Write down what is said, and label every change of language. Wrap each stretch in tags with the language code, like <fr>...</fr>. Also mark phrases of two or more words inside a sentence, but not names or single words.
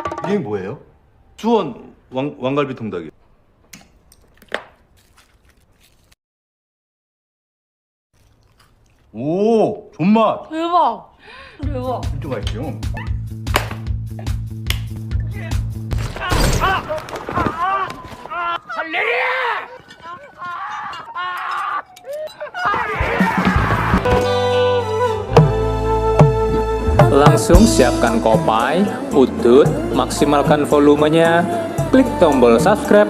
<ko>이게 뭐예요? 수원 왕갈비 통닭이. 오, 존맛. 대박. 대박. 진짜 맛있죠?</ko> <id>Langsung siapkan kopai, udut, maksimalkan volumenya, klik tombol subscribe.</id>